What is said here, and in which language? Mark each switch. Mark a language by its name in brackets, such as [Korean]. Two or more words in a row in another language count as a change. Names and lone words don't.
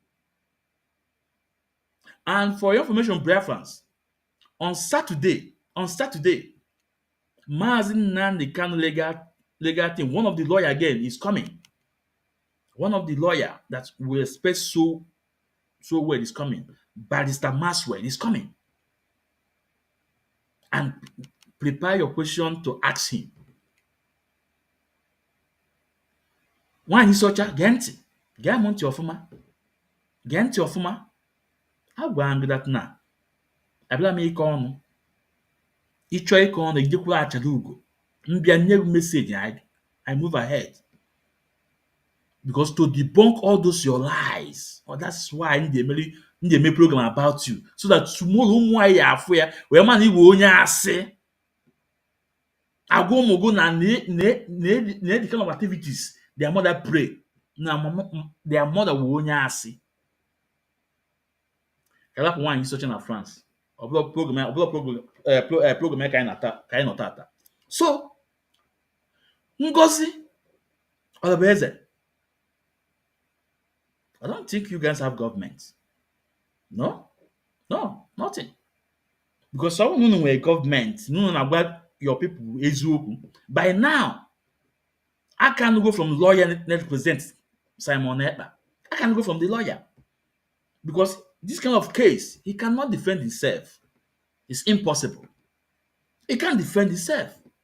[English] And for your information, Biafrans, on Saturday, Mazi Nnamdi Kanu legal team, one of the lawyer again is coming. One of the lawyer that we expect so well is coming. Barrister Maswell is coming. And prepare your question to ask him. [Igbo] Nwaanyị isi ọcha, gee ntị, gee m ntị ọfụma, gee ntị ọfụma. Agwara m gị that na abịala m ịkọ ọnụ. Ịchọọ ịkọ ọnụ, ijekwuru achara ugo. Mbịa nye gị meseji, [English] I move ahead. Because to debunk all those your lies, that's why [Igbo] m ji eme program [English] about you, so that tomorrow [Igbo] ụmụ anyị afụ ya wee ma na iwe onye asị. Agwa ụmụ gị na [English] the kind of activities their mother pray na their mother [Igbo] wụ onye asị. Kalapụ nwaanyị isi ọcha na France. Ọ bụla program ka anyị nọ tata. [English] So Ngozi Eze, I don't think you guys have government. No, nothing. Because some [Igbo] unu nwere government, unu na-agwa [English] your people eziokwu. By now, I can go from lawyer that represents Simon Ekpa. I can go from the lawyer. Because this kind of case, he cannot defend himself. It's impossible. He can't defend himself.